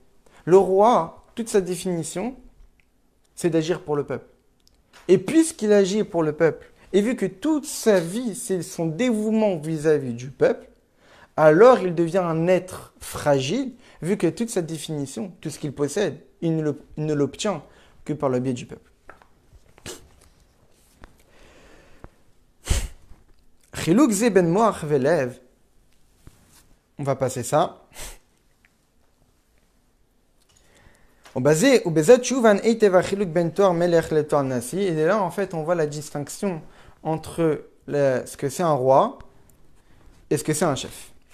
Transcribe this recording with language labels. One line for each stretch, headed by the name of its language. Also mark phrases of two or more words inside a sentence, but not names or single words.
French: Le roi, toute sa définition, c'est d'agir pour le peuple. Et puisqu'il agit pour le peuple, et vu que toute sa vie, c'est son dévouement vis-à-vis du peuple, alors il devient un être fragile, vu que toute sa définition, tout ce qu'il possède, il ne l'obtient que par le biais du peuple.
Hebrew: חילוק זה בין מוח ולב.
French: On va passer ça. Et là, en fait, on voit la distinction entre ce que c'est un roi et ce que c'est un chef.